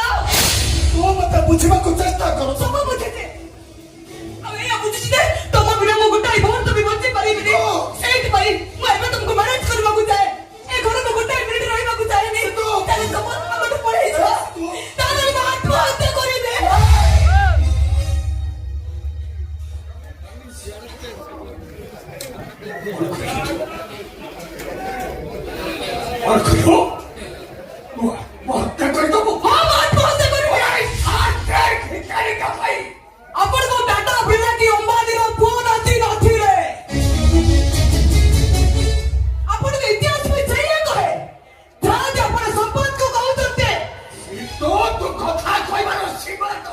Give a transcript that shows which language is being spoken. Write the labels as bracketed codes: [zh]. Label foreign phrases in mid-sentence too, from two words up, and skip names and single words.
[or] ତୁ ମତେ ବୁଝିବାକୁ ଚେଷ୍ଟା କର ସବୁ ବୁଝିଛି ଆଉ ଏଇଆ ବୁଝିଛି ଯେ ତମ ବିନା ମୁଁ ଗୋଟାଏ ମୁହୂର୍ତ୍ତ ବି ବଞ୍ଚି ପାରିବିନି ସେଇଥିପାଇଁ ମୁଁ ଏବେ ତମକୁ ମ୍ୟାରେଜ କରିବାକୁ ଚାହେଁ ଏ ଘରକୁ ଗୋଟାଏ ମିନିଟ ରହିବାକୁ ଚାହେଁନି ତାହେଲେ ତମ ଆମଠୁ ପଳେଇଯିବ ତାହେଲେ ମୁଁ ଆତ୍ମହତ୍ୟା କରିବି [hi] और कहो वो हत्या କରିଦେବୁ [or] ହଁ ମୁଁ ଆତ୍ମହତ୍ୟା କରିବି ଭାଇ ଆପଣଙ୍କ ଟାଟା ବିର୍ଲା କି ଅମ୍ବାନୀର ପୁଅ ନାତି ନଥିଲେ ଆପଣଙ୍କ ଇତିହାସ ବି ସେଇଆ କହେ ଯାହା ଯେ ଆପଣ ସମ୍ପଦକୁ କହୁଛନ୍ତି ତୁ କଥା କହିବାର ସୀମା ତ